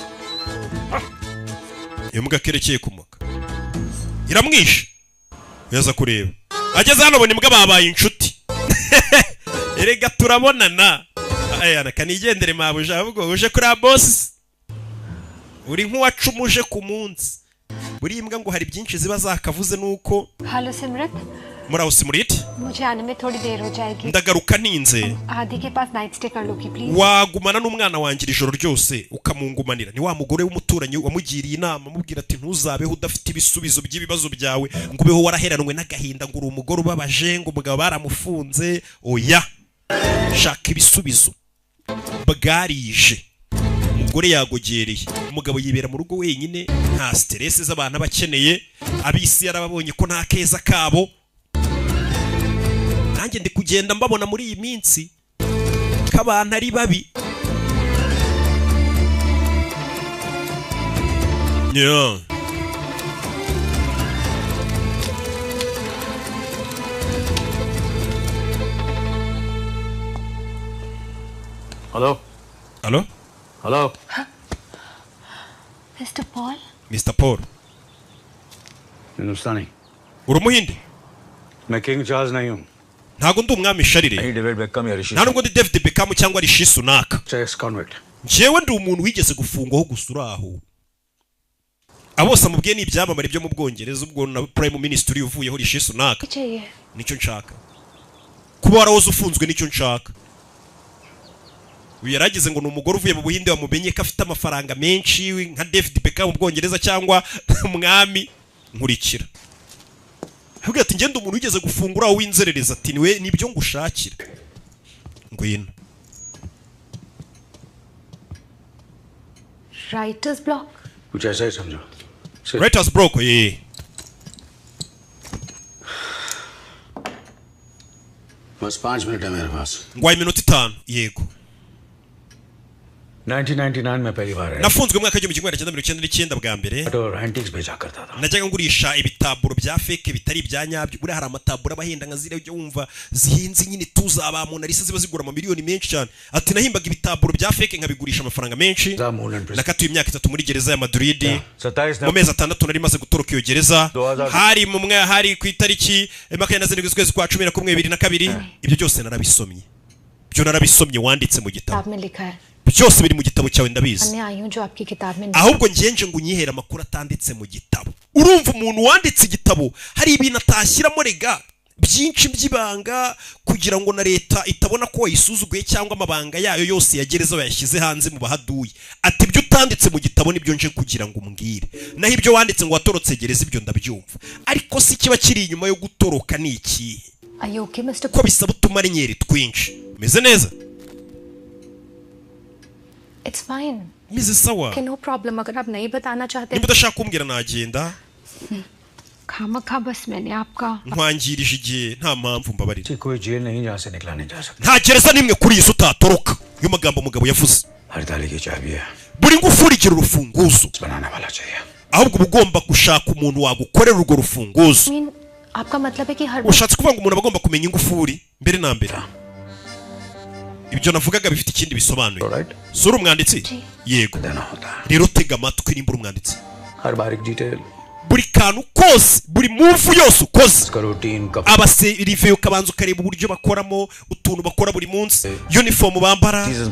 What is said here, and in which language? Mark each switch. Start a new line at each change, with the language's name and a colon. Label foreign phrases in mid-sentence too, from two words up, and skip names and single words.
Kinyarwanda: imbwa kerekeye kumoka iramwishe yaza kureba ageze hano abona imbwa babaye inshuti erega turabonana ayana kanigendere mabuja ahubwo uje kuri boss uri nk'uwacumuje ku munsi buri imbwa ngo hari byinshi ziba zakavuze nuko
Hindi: हेलो सिमरत
Kinyarwanda: muraho Simuriti
Hindi: मुझे आने में थोड़ी देर हो जाएगी
Kinyarwanda: ndagaruka ninze
Hindi: आदि के पास
English: night stay
Hindi: कर लोगी प्लीज
Kinyarwanda: wagumana n'umwana wanjye ijoro ryose ukamungumanira ni wa mugore w'umuturanyi wamugiriye inama amubwira ati ntuzabeho udafite ibisubizo by'ibibazo byawe ngo ubeho waraheranwe n'agahinda ngo uri umugore ubabaje ngo umugabo baramufunze oya shaka ibisubizo bwarije umugore yagogereye umugabo yibera mu rugo wenyine nta stress z'abantu abakeneye abisi yarababonye ko nta keza kabo nanjye ndi kugenda mbabona muri iyi minsi k'abantu ari babi yeah.
English: Hello? Hello? Hello?
Hindi: मिस्टर पॉल
Kinyarwanda: Mr. Paul
Hindi: हिंदुस्तानी
Kinyarwanda: uri umuhinde
Hindi: मैं किंग चार्ल्स नहीं हूँ
Kinyarwanda: ntago ndi umwami sharire
Hindi: नहीं डेविड बेकम या ऋषि
Kinyarwanda: nta nubwo ndi David Beckham cyangwa Rishi Sunak चेस कॉन्वेक्ट njyewe ndi umuntu wigeze gufungwaho gusa uraho abose amubwiye ni ibyamamare byo mu Bwongereza ubwo na
English: Prime Minister
Kinyarwanda: uvuyeho Rishi Sunak
Hindi: चाहिए
Kinyarwanda: nicyo nshaka kuba warahoze ufunzwe nicyo nshaka uyu yaragize ngo ni umugore uvuye mu Buhinde wamumenye ko afite amafaranga menshi nka David Beckham mu Bwongereza cyangwa umwami nkurikira ahubwo ati ngende umuntu wigeze gufungura w'inzerereza ati niwe nibyo ngushakira ngwino
English: writer's block
Hindi: कुछ ऐसा ही समझो
English: writer's block ye
Hindi: बस 5 मिनट है मेरे पास
Kinyarwanda: ngwaye iminota 5 yego
Hindi: 1999 में पहली बार आया
Kinyarwanda: nafunzwe mu mwaka w'igihumbi kimwe magana cyenda mirongo icyenda n'icyenda bwa mbere
Hindi: और एंटिक्स बेचा करता था
Kinyarwanda: najyaga ngurisha ibitaburo bya fake bitari ibya nyabyo buri hari amataburo abahenda nka zire ujya wumva zihinze nyine tuzaba mu narisa ziba zigura mu miliyoni menshi cyane ati nahimbaga ibitaburo bya fake nkabigurisha amafaranga menshi nakatuye imyaka 3 muri gereza ya Madrid mu mezi 6 nari maze gutoroka iyo gereza hari mu mwe hari ku itariki 27 z'ukwezi kwa 11 2022 ibyo byose narabisomye byo narabisomye wanditse mu gitabo
Hindi: में लिखा है
Kinyarwanda: byose biri mu gitabo cyawe ndabizi
Hindi: मैं आई हूं जो आपकी किताब में
Kinyarwanda: ahubwo ngenje ngo unyihera amakuru atanditse mu gitabo urumva umuntu wanditse igitabo hari ibintu atashyiramo rega byinshi by'ibanga kugira ngo na leta itabona ko wayisuzuguye cyangwa amabanga yayo yose yagereza bayashyize hanze mu bahaduye ati ibyo utanditse mu gitabo nibyo nje kugira ngo umbwire naho ibyo wanditse ngo watorotse gereza ibyo ndabyumva ariko si kiba kiri inyuma yo gutoroka ni iki ko bisaba utumarenyeri twinshi meze neza
English: It's fine. Mrs. Sawa. Okay, no problem.
Hindi: अगर आप नहीं बताना चाहते
Kinyarwanda: niba udashaka kumbwira nagenda
Hindi: खामखा बस मैंने आपका
Kinyarwanda: nkwangirije igihe nta mpamvu mbabarira
Hindi: कोई जेल नहीं जहाँ से निकला नहीं जा सकता
Kinyarwanda: nta gereza nimwe kuri iyi si utatoroka iyo magambo umugabo yavuze
Hindi: हर ताले की चाबी है
Kinyarwanda: buri ngufuri igira urufunguzo
Hindi: बनाने वाला चाहिए
Kinyarwanda: ahubwo uba ugomba gushaka umuntu wagukorera urwo rufunguzo
Hindi: आपका मतलब है कि हर
Kinyarwanda: ushatse kuvuga ngo umuntu aba agomba kumenya ingufuri mbere na mbere ibyo navugaga bifite ikindi bisobanuye sura umwanditsi yego rero tega amatwi nimba umwanditsi buri kantu kose buri move yose ukoze abaserive ukabanza ukareba uburyo bakoramo utuntu bakora buri munsi uniform bambara